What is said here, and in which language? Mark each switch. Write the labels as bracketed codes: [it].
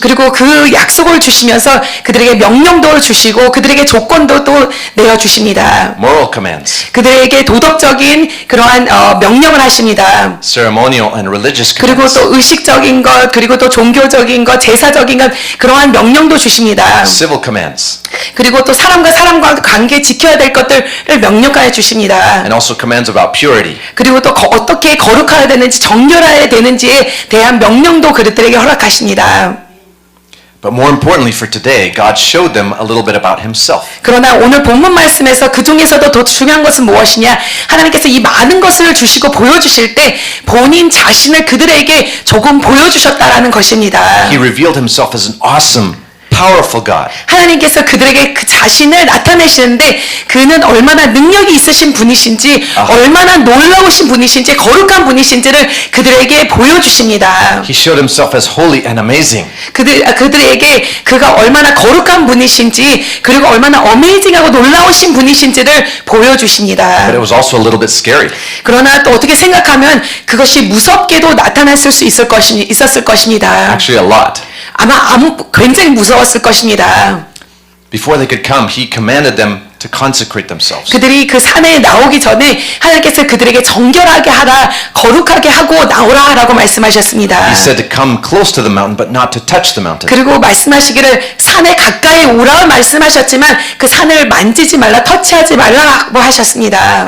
[ko] 그리고 그 약속을 주시면서 그들에게 명령도 주시고 그들에게 조건도 또 내어주십니다. [en] Moral commands, [ko] 그들에게 도덕적인 그러한 명령을 하십니다. [en] ceremonial and religious [ko] 그리고 [en] commands, [ko] 또 의식적인 것, 그리고 또 종교적인 것, 제사적인 것, 그러한 명령도 주십니다. [en] civil commands, [ko] 그리고 또 사람과 관계 지켜야 될 것들을 명령하여 주십니다. [en] and also commands about purity. [ko] 그리고 또 어떻게 거룩해야 되는지, 정결해야 되는지에 대한 명령도 그들에게 허락하십니다. [en] But more importantly for today, God showed them a little bit about himself. [ko] 그러나 오늘 본문 말씀에서 그 중에서도 더 중요한 것은 무엇이냐? 하나님께서 이 많은 것을 주시고 보여주실 때 본인 자신을 그들에게 조금 보여주셨다라는 것입니다. [en] He revealed himself as an awesome, powerful God. [ko] 하나님께서 그들에게 그 자신을 나타내시는데 그는 얼마나 능력이 있으신 분이신지 얼마나 놀라우신 분이신지 거룩한 분이신지를 그들에게 보여주십니다. [en] He showed himself as holy and amazing. [ko] 그들에게 그가 얼마나 거룩한 분이신지 그리고 얼마나 어메이징하고 놀라우신 분이신지를 보여주십니다. [en] But it was also a little bit scary. [ko] 그러나 또 어떻게 생각하면 그것이 무섭게도 나타났을 수 있었을 것입니다. [en] Actually a lot. [ko] 아마 굉장히 무서웠을 것입니다. [en] Before they could come, he commanded them to consecrate themselves. [ko] 그들이 그 산에 나오기 전에 하나님께서 그들에게 정결하게 하라, 거룩하게 하고 나오라라고 말씀하셨습니다. [en] He said to come close to the mountain, but not to touch the mountain. [ko] 그리고 말씀하시기를 산에 가까이 오라 말씀하셨지만 그 산을 만지지 말라, 터치하지 말라고 하셨습니다.